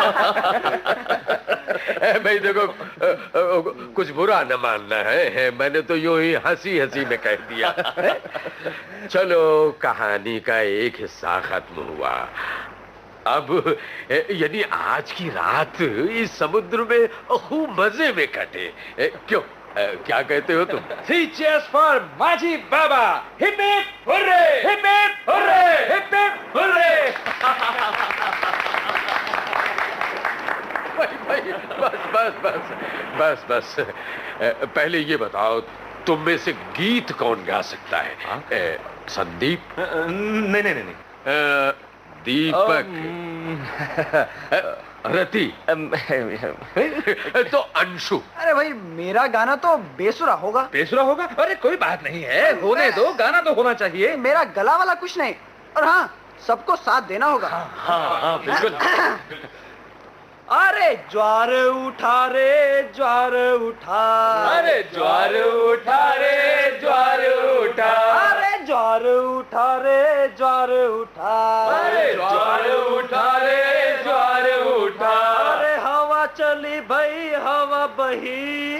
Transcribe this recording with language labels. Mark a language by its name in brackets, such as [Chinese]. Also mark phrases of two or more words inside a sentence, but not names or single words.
[Hindi] भाई देखो, कुछ बुरा न मानना है, मैंने तो यूं ही हंसी हंसी में कह दिया। चलो, कहानी का एक हिस्सा खत्म हुआ। अब यानी आज की रात इस समुद्र में खूब मजे में कटे, क्यों? क्या कहते हो तुम? [English] Three cheers for माझी बाबा! Hip hip hooray! Hip hip hooray! Hip hip hooray! [Hindi] भाई बस बस, पहले ये बताओ, तुम में से गीत कौन गा सकता है? संदीप? नहीं नहीं नहीं, दीपक? रति? तो अंशु? अरे भाई मेरा गाना तो बेसुरा होगा। बेसुरा होगा? अरे कोई बात नहीं है, होने दो, गाना तो होना चाहिए। मेरा गला वाला कुछ नहीं, और हाँ सबको साथ देना होगा। हाँ बिल्कुल। अरे ज्वार उठा रे ज्वार उठा, अरे ज्वार उठा रे ज्वार उठा, अरे ज्वार उठा रे ज्वार उठा, अरे ज्वार उठा रे ज्वार उठा, अरे हवा चली भाई हवा बही,